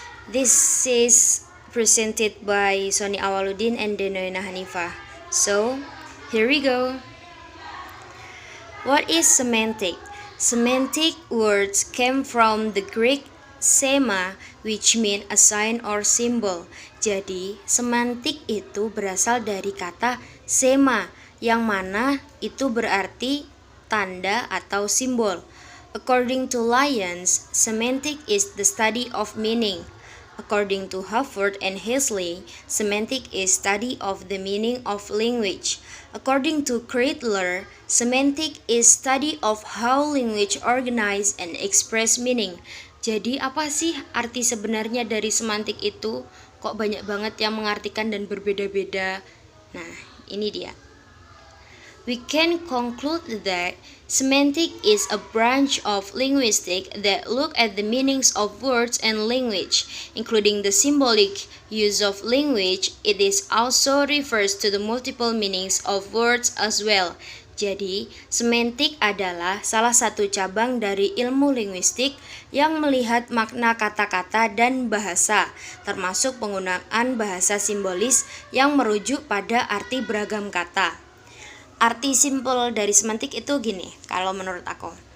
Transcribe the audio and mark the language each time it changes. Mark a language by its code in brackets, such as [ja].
[en] This is presented by Sony Awaludin and Denoyna Hanifah. So here we go. What is semantic? Semantic words came from the Greek sema, which mean a sign or symbol. [id] Jadi, semantik itu berasal dari kata sema, yang mana itu berarti tanda atau simbol. [en] According to Lyons, semantic is the study of meaning. According to Harvard and Hesley, semantic is study of the meaning of language. According to Kreitler, semantic is study of how language organize and express meaning. [id] Jadi apa sih arti sebenarnya dari semantik itu? Kok banyak banget yang mengartikan dan berbeda-beda? Nah, ini dia. [en] We can conclude that semantic is a branch of linguistics that look at the meanings of words and language, including the symbolic use of language. It is also refers to the multiple meanings of words as well. [id] Jadi, semantik adalah salah satu cabang dari ilmu linguistik yang melihat makna kata-kata dan bahasa, termasuk penggunaan bahasa simbolis yang merujuk pada arti beragam kata. Arti simpel dari semantik itu gini, kalau menurut aku.